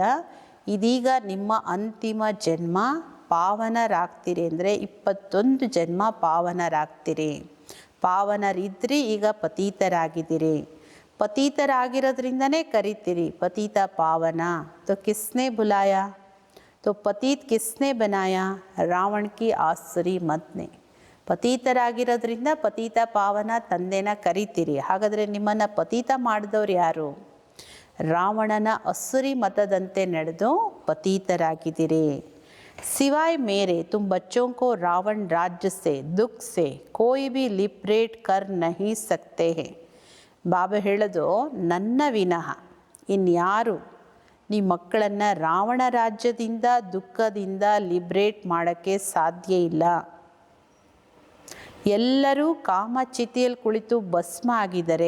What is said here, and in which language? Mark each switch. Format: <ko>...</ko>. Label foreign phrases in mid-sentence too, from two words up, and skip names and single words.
<kn>ಇದೀಗ ನಿಮ್ಮ ಅಂತಿಮ ಜನ್ಮ, ಪಾವನರಾಗ್ತೀರಿ ಅಂದರೆ 21 ಜನ್ಮ ಪಾವನರಾಗ್ತೀರಿ. ಪಾವನರಿದ್ರಿ, ಈಗ ಪತೀತರಾಗಿದ್ದೀರಿ. ಪತೀತರಾಗಿರೋದ್ರಿಂದನೇ ಕರಿತೀರಿ ಪತೀತ ಪಾವನ.</kn> <hi>तो किसने बुलाया, तो पतीत किसने बनाया, रावण की आसुरी मत ने.</hi> <kn>ಪತೀತರಾಗಿರೋದ್ರಿಂದ ಪತೀತ ಪಾವನ ತಂದೆನ ಕರಿತೀರಿ. ಹಾಗಾದರೆ ನಿಮ್ಮನ್ನು ಪತೀತ ಮಾಡಿದವ್ರು ಯಾರು? ರಾವಣನ ಅಸುರಿ ಮತದಂತೆ ನಡೆದು ಪತೀತರಾಗಿದ್ದೀರಿ.</kn> <hi>सिवाय मेरे तुम बच्चों को रावण राज्य से दुख से कोई भी लिबरेट कर नहीं सकते हैं.</hi> <kn>ಬಾಬಾ ಹೇಳೋದು ನನ್ನ ವಿನಃ ಇನ್ಯಾರು ನಿಮ್ಮ ಮಕ್ಕಳನ್ನು ರಾವಣ ರಾಜ್ಯದಿಂದ ದುಃಖದಿಂದ ಲಿಬ್ರೇಟ್ ಮಾಡೋಕ್ಕೆ ಸಾಧ್ಯ ಇಲ್ಲ. ಎಲ್ಲರೂ ಕಾಮಚಿತಿಯಲ್ಲಿ ಕುಳಿತು ಭಸ್ಮ ಆಗಿದ್ದಾರೆ.</kn>